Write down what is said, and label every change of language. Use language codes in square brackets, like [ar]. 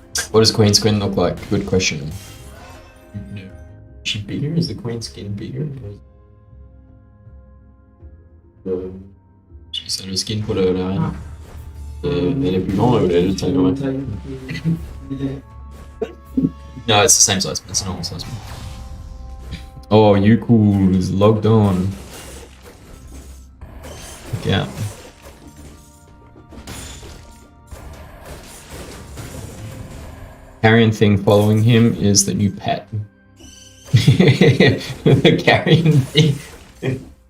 [en] What does Queen Skin look like? Good question. No. Is she bigger? Is the Queen Skin bigger? She said her skin put her down. [fr] Elle est plus grande, elle est taille normale. [en] No, it's the same size, but it's a normal size. Oh, you cool is logged on. Yeah. Carrion thing following him is the new pet. The carrying thing.